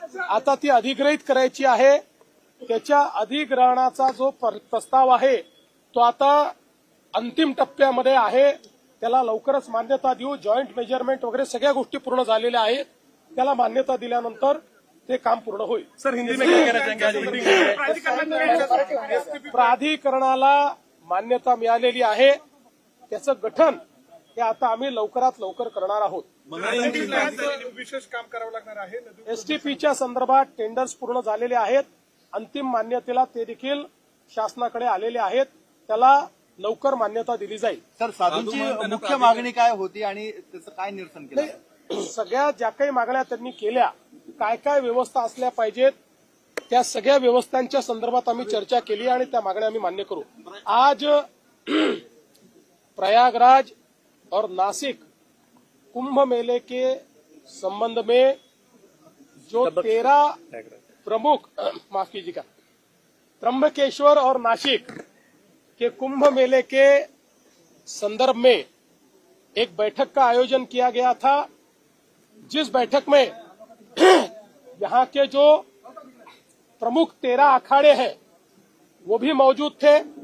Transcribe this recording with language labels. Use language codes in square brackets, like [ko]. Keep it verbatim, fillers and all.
[mr] आता ती अधिग्रहित करायची आहे. त्याच्या अधिग्रहणाचा जो प्रस्ताव आहे तो आता अंतिम टप्प्यामध्ये आहे. त्याला लवकरच मान्यता देऊ. जॉईंट मेजरमेंट वगैरे सगळ्या गोष्टी पूर्ण झालेल्या आहेत. त्याला मान्यता दिल्यानंतर ते काम पूर्ण होईल. [hi] सर हिंदी में क्या कहना चाहेंगे? [mr] प्राधिकरणाला मान्यता मिळालेली आहे. त्याचं गठन हे आता आम्ही लवकरात लवकर करणार आहोत. विशेष काम करावं लागणार आहे. एसटीपीच्या संदर्भात टेंडर्स पूर्ण झालेले आहेत. अंतिम मान्यतेला ते देखील शासनाकडे आलेले आहेत. त्याला लवकर मान्यता दिली जाईल. सर साधूंची मुख्य मागणी काय होती आणि त्याचं काय निरसन केलं? सगळ्या ज्या काही मागण्या त्यांनी केल्या, काय काय व्यवस्था असल्या पाहिजेत, त्या सगळ्या व्यवस्थांच्या संदर्भात आम्ही चर्चा केली आणि त्या मागण्या आम्ही मान्य करू. [hi] आज प्रयागराज और नासिक कुंभ मेले के संबंध में जो तेरह प्रमुख माफ कीजिएगा त्र्यंबकेश्वर और नासिक के कुंभ मेले के संदर्भ में एक बैठक का आयोजन किया गया था, जिस बैठक में यहाँ के जो प्रमुख तेरह अखाड़े हैं वो भी मौजूद थे.